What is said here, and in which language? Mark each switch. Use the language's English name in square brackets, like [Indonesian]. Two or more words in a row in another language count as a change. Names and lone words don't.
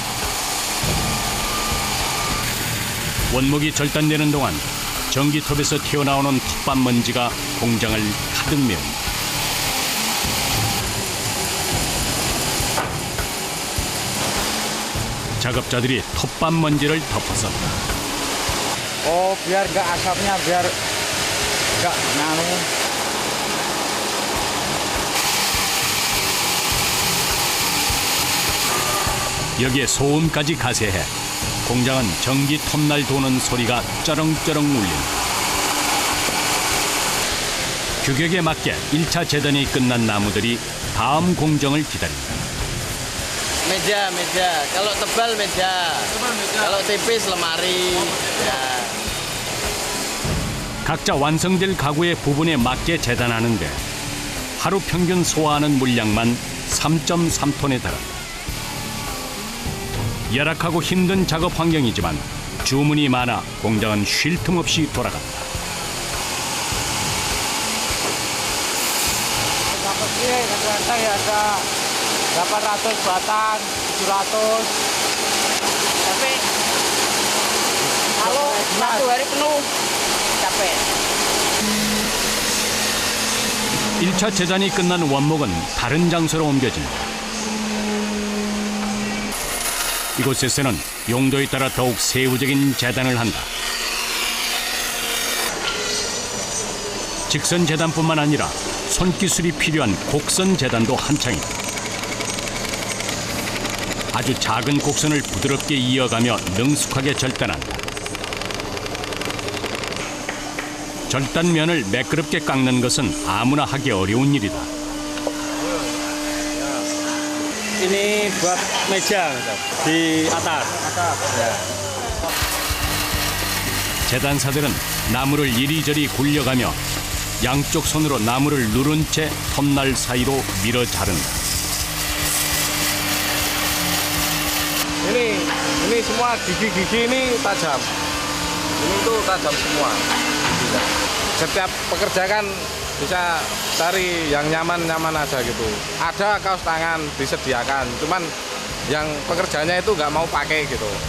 [Korean] 원목이 절단되는 동안 전기톱에서 튀어나오는 톱밥 먼지가 공장을 가득 메운다. 작업자들이 톱밥 먼지를 덮어섰다. [Indonesian] Oh, biar enggak asapnya biar enggak nganu. [Korean] 여기에 소음까지 가세해 공장은 전기 톱날 도는 소리가 쩌렁쩌렁 울린다. 규격에 맞게 1차 재단이 끝난 나무들이 다음 공정을 기다린다. [Indonesian] Meja. Kalau tebal meja. Kalau tipis lemari. Ya. [Korean] 각자 완성될 가구의 부분에 맞게 재단하는데 하루 평균 소화하는 물량만 3.3톤에 달한다. 열악하고 힘든 작업 환경이지만 주문이 많아 공장은 쉴 틈 없이 돌아간다. [Indonesian] Rata-rata ya ada 800 batang, 700. Tapi kalau satu hari penuh capek. [Korean] 1차 재단이 끝난 원목은 다른 장소로 옮겨진다. 이곳에서는 용도에 따라 더욱 세부적인 재단을 한다. 직선 재단뿐만 아니라 손기술이 필요한 곡선 재단도 한창이다. 아주 작은 곡선을 부드럽게 이어가며 능숙하게 절단한다. 절단면을 매끄럽게 깎는 것은 아무나 하기 어려운 일이다. [Indonesian] Ini buat meja di atas. [Korean] 재단사들은 나무를 이리저리 굴려가며 양쪽 손으로 나무를 누른 채 톱날 사이로 밀어 자른다. [Indonesian] Ini semua gigi-gigi ini tajam. Ini tuh tajam semua. Setiap pekerja kan bisa cari yang nyaman-nyaman aja gitu. Ada kaos tangan disediakan, cuman yang pekerjanya itu nggak mau pakai gitu.